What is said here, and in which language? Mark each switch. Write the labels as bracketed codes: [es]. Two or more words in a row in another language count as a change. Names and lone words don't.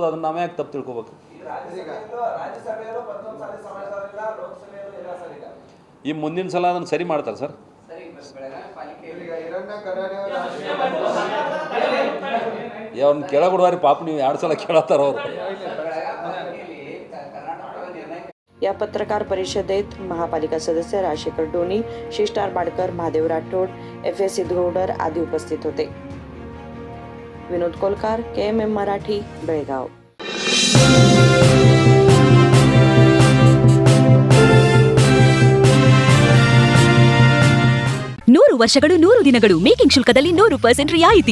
[kn] ಅದನ್ನು ನಾವೇ ಯಾಕೆ ತಪ್ಪು ತಿಳ್ಕೊಬೇಕು? ಈ ರಾಜ್ಯಸಭೆಯಲ್ಲೂ 11 ಸಾರಿ ಸಮಾಜದವರಿಲ್ಲ, ಲೋಕಸಭೆಯಲ್ಲೂ ಇಲ್ಲ ಸರ್. ಈಗ ಈ ಮುಂದಿನ ಸಲ ಅದನ್ನು ಸರಿ ಮಾಡ್ತಾರೆ ಸರ್. ಈಗ ಹಿರಣ್ಯ ಕಡಾಡಿ ಅವ್ರನ್ನ ಕೆಳಗೊಡುವಾರಿ ಪಾಪ, ನೀವು 2 ಸಲ ಕೇಳತ್ತಾರ ಅವರು. [mr] या पत्रकार परिषदेत महापालिका सदस्य राजशेखर डोनी, शिष्टार बाडकर, महादेव राठोड, FS सिद्धोडर आदी उपस्थित होते. विनोद कोलकार, KMM मराठी, बेळगाव. [kn] 100 ವರ್ಷಗಳು 100 ದಿನಗಳು ಮೇಕಿಂಗ್ ಶುಲ್ಕದಲ್ಲಿ 100% ರಿಯಾಯಿತಿ.